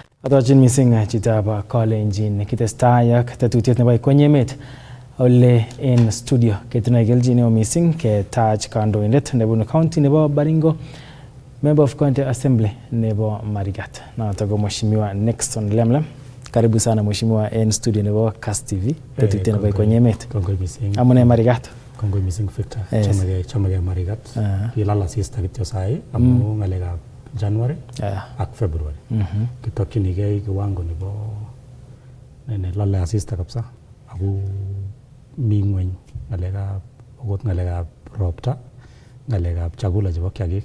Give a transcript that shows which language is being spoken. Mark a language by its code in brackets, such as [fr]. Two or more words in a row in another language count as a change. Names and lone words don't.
[kln] Atochin mising chitab Kalenjin kitestai ak tetutiet nebo kwenye emet ole en studio ketinye kelchin neo mising ketach kandoindet nebunu county nebo Baringo, [en] member of county assembly [kln] nebo Marigat, noto ko mheshimiwa Nixon Lemlem. [sw] Karibu sana mheshimiwa [kln] en studio nebo KASS TV tetutiet nebo kwenye emet. Kongoi mising. Amune Marigat? Kongoi mising Victor. Chamage Marigat. Kilala sista kityo sai amu ngalekab January ak February. Kitokchinigei kiwango nebo lale asista kabisa ako mi ngweny ngalekab ropta, ngalekab chakula chebo kiagik.